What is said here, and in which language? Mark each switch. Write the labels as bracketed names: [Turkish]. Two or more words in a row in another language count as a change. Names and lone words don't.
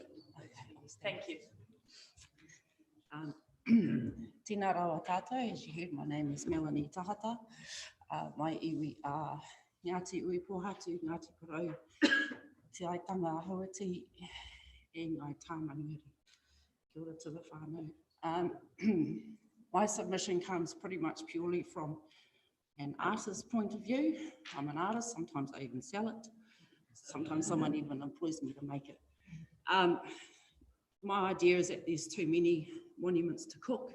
[English] Thank you. [Māori] Tēnā rawa tātou, [English] as you heard, my name is Melanie Tahata. My iwi are Ngāti Ui Pohatu, Ngāti Porou, Te Aitanga Hauiti, e Ngai Tāmanuiri. [Māori] Kia ora [English] to the whānau. My submission comes pretty much purely from an artist's point of view. I'm an artist, sometimes I even sell it. Sometimes someone even employs me to make it. My idea is that there's too many monuments to cook.